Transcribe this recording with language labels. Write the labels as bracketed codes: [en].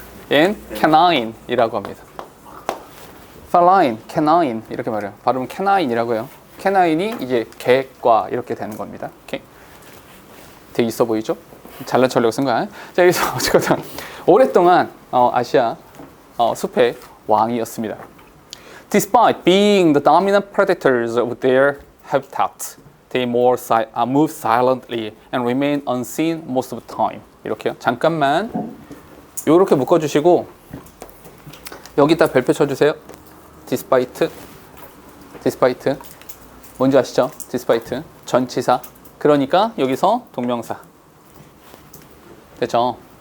[ko] and canine이라고 합니다. feline, canine 이렇게 말해요. 발음은 canine이라고 해요. canine이 이제 개과 이렇게 되는 겁니다. 오케이? 되게 있어 보이죠? 잘난 척하려고 쓴 거야. 자, 여기서 어쨌든 오랫동안 아시아 숲의 왕이었습니다. [en] Despite being the dominant predators of their habitat, they move silently and remain unseen most of the time. [ko] 이렇게요. 잠깐만 이렇게 묶어주시고 여기다 별표 쳐주세요. Despite 뭔지 아시죠? Despite 전치사. 그러니까 여기서 동명사. 됐죠?